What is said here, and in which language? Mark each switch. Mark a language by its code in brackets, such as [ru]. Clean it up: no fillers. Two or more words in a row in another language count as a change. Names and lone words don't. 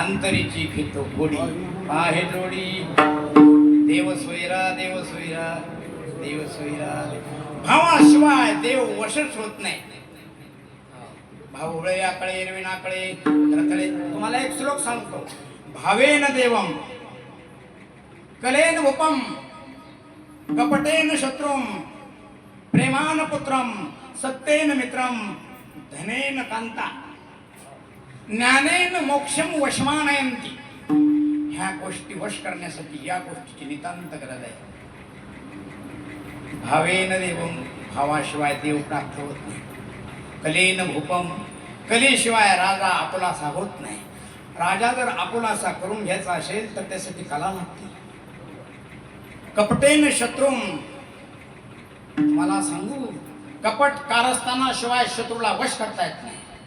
[mr] अंतरीची घेतो गोडी आहे जोडी. देव सोयरा देव सोयरा देव सोयरा. भावाशिवाय देव वशच होत नाही. भावळे आकळे एरविनाकळे रथळे. तुम्हाला एक श्लोक सांगतो. [sa] भावेन देवम कलेन उपम कपटेन शत्रुम प्रेमान पुत्रम सत्तेन मित्रम धनेन कांता ज्ञानेन मोक्षम वशमानयंती. [mr] ह्या गोष्टी वश करण्यासाठी या गोष्टीची नितांत गरज आहे. [sa] भावेन देवम [mr] भावाशिवाय देव प्राप्त होत नाही. [sa] कलेन भूपम [mr] कलेशिवाय राजा आपुलासा होत नाही. राजा जर आपुलासा करून घ्यायचा असेल तर त्यासाठी कला लागते. [sa] कपटेन शत्रुम. [mr] मला सांगू कपट कारस्थानाशिवाय शत्रूला वश करता येत नाही.